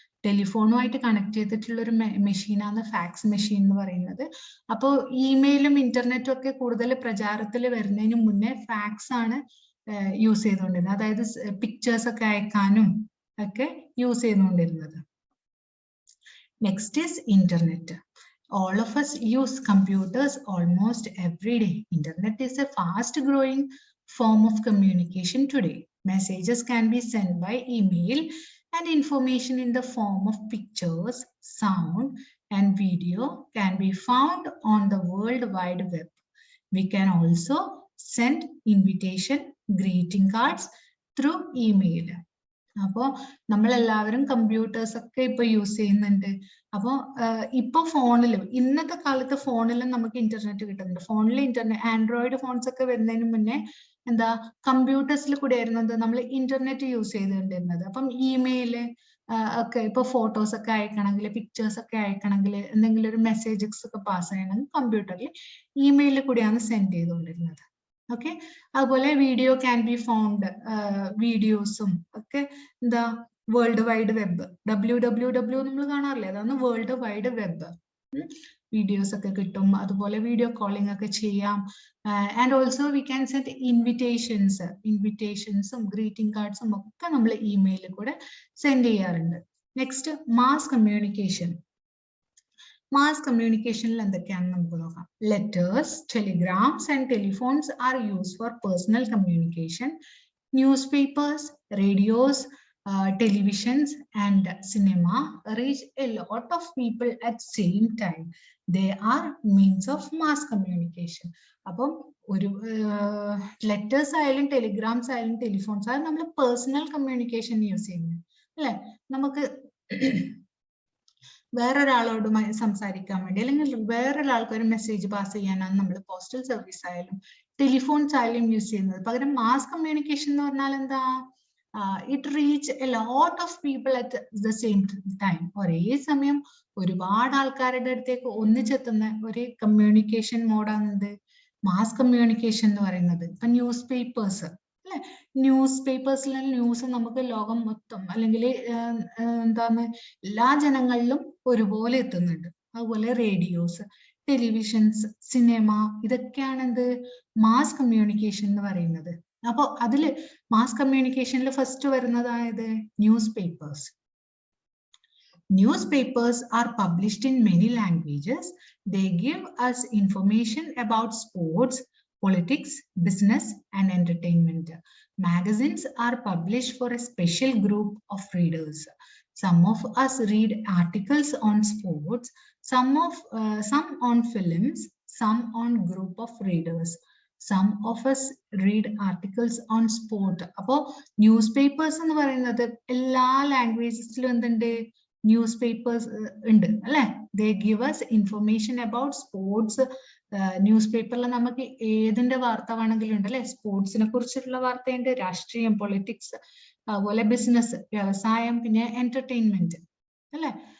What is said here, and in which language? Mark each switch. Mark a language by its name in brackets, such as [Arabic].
[Malayalam] ടെലിഫോണുമായിട്ട് connect ചെയ്തിട്ടുള്ള ഒരു മെഷീനാണ് ഫാക്സ് മെഷീൻ എന്ന് പറയുന്നത്. അപ്പോൾ ഇമെയിലും ഇന്റർനെറ്റും ഒക്കെ കൂടുതൽ പ്രചാരത്തിൽ വരുന്നതിന് മുന്നേ ഫാക്സ് ആണ് യൂസ് ചെയ്തുകൊണ്ടിരുന്നത്. അതായത് പിക്ചേഴ്സ് ഒക്കെ അയക്കാനും ഒക്കെ യൂസ് ചെയ്തുകൊണ്ടിരുന്നത്. [English] Next is internet. All of us use computers almost every day. Internet is a fast growing form of communication today. Messages can be sent by email and information in the form of pictures, sound and video can be found on the World Wide Web. We can also send invitation greeting cards through email. [Malayalam] അപ്പോൾ നമ്മളെല്ലാവരും computers ഒക്കെ ഇപ്പൊ use ചെയ്യുന്നുണ്ട്. അപ്പൊ ഇപ്പൊ ഫോണിലും, ഇന്നത്തെ കാലത്ത് ഫോണിലും നമുക്ക് ഇന്റർനെറ്റ് കിട്ടുന്നുണ്ട്. ഫോണിൽ ഇന്റർനെറ്റ്, ആൻഡ്രോയിഡ് ഫോൺസ് ഒക്കെ വരുന്നതിന് മുന്നേ എന്താ, കമ്പ്യൂട്ടേഴ്സിൽ കൂടെ ആയിരുന്നു നമ്മൾ ഇന്റർനെറ്റ് യൂസ് ചെയ്തുകൊണ്ടിരുന്നത്. അപ്പം ഇമെയില് ഒക്കെ ഇപ്പൊ ഫോട്ടോസ് ഒക്കെ അയക്കണമെങ്കിൽ, പിക്ചേഴ്സ് ഒക്കെ അയക്കണമെങ്കിൽ, എന്തെങ്കിലും ഒരു മെസ്സേജസ് ഒക്കെ പാസ് ചെയ്യണമെങ്കിൽ കമ്പ്യൂട്ടറിൽ ഇമെയിലിൽ കൂടിയാണ് സെൻഡ് ചെയ്തുകൊണ്ടിരുന്നത്. ഓക്കെ, അതുപോലെ [English] video can be found, [Malayalam] വീഡിയോസും ഒക്കെ എന്താ, വേൾഡ് വൈഡ് വെബ്, WWW നമ്മൾ കാണാറില്ലേ, അതാണ് വേൾഡ് വൈഡ് വെബ്. വീഡിയോസ് ഒക്കെ കിട്ടും, അതുപോലെ വീഡിയോ കോളിംഗ് ഒക്കെ ചെയ്യാം. [English] and also we can send [Malayalam] ഇൻവിറ്റേഷൻസും greeting കാർഡ്സും ഒക്കെ നമ്മൾ ഇമെയിലിൽ കൂടെ സെൻഡ് ചെയ്യാറുണ്ട്. Next mass communication. മാസ് കമ്മ്യൂണിക്കേഷനിൽ എന്തൊക്കെയാണെന്ന് നമുക്ക് നോക്കാം. [English] Letters, telegrams and telephones are used for personal communication. Newspapers, radios, televisions and cinema reach a lot of people at same time. They are means of mass communication. [Malayalam] അപ്പം ഒരു letters ആയാലും ടെലിഗ്രാംസ് ആയാലും telephones ആയാലും നമ്മൾ personal communication use ചെയ്യുന്നത് അല്ലെ. നമുക്ക് വേറൊരാളോടുമായി സംസാരിക്കാൻ വേണ്ടി അല്ലെങ്കിൽ വേറൊരാൾക്ക് ഒരു മെസ്സേജ് പാസ് ചെയ്യാനാണ് നമ്മൾ പോസ്റ്റൽ സർവീസ് ആയാലും ടെലിഫോൺസ് ആയാലും യൂസ് ചെയ്യുന്നത്. പകരം മാസ് കമ്മ്യൂണിക്കേഷൻ എന്ന് പറഞ്ഞാൽ എന്താ, [English] It reach a lot of people at the same time. [Malayalam] ഒരേ സമയം ഒരുപാട് ആൾക്കാരുടെ അടുത്തേക്ക് ഒന്നിച്ചെത്തുന്ന ഒരു കമ്മ്യൂണിക്കേഷൻ മോഡാണ് മാസ് കമ്മ്യൂണിക്കേഷൻ എന്ന് പറയുന്നത്. ഇപ്പൊ ന്യൂസ് പേപ്പേഴ്സ് അല്ലെ, ന്യൂസ് പേപ്പേഴ്സിലെ ന്യൂസ് നമുക്ക് ലോകം മൊത്തം അല്ലെങ്കിൽ എന്താണ് എല്ലാ ജനങ്ങളിലും ഒരുപോലെ എത്തുന്നുണ്ട്. അതുപോലെ റേഡിയോസ്, ടെലിവിഷൻസ്, സിനിമ, ഇതൊക്കെയാണ് എന്ത് മാസ് കമ്മ്യൂണിക്കേഷൻ എന്ന് പറയുന്നത്. അപ്പൊ അതില് mass കമ്മ്യൂണിക്കേഷനിൽ first വരുന്നതായത് news papers. [English] Newspapers are published in many languages. They give us information about sports, politics, business, and entertainment. Magazines are published for a special group of readers. Some of us read articles on sports, some on films, some on group of readers. Some of us read articles on sport. [Malayalam] അപ്പോൾ ന്യൂസ്പേപ്പേഴ്സ് എന്ന് പറയുന്നത് എല്ലാ ലാംഗ്വേജസിലും എന്തുണ്ട്, news papers ഉണ്ട് അല്ലെ. [English] They give us information about sports. [Malayalam] News പേപ്പറിൽ നമുക്ക് ഏതിന്റെ വാർത്ത വേണമെങ്കിലും ഉണ്ട് അല്ലെ. സ്പോർട്സിനെ കുറിച്ചിട്ടുള്ള വാർത്തയുണ്ട്, രാഷ്ട്രീയം, പൊളിറ്റിക്സ്, അതുപോലെ ബിസിനസ്, വ്യവസായം, പിന്നെ എന്റർടൈൻമെന്റ് അല്ലെ.